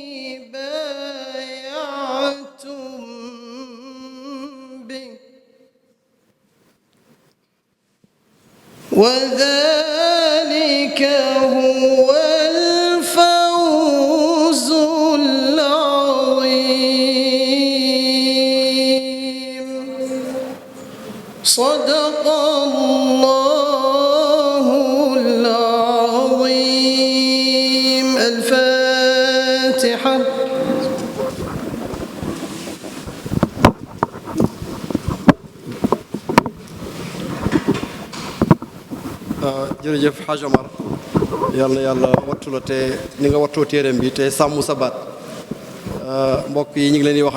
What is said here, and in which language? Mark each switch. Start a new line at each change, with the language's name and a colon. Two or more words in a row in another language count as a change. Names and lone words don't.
Arabic: بايعتم به وذلك هو الفوز العظيم صدق الله العظيم الفاتحة
Wolof: jërëjëf Hadj Omar yal na yàlla wattu la te ni nga wattoo téereem bi te sàmm sa baat mbokk yi ñu ngi leen di wax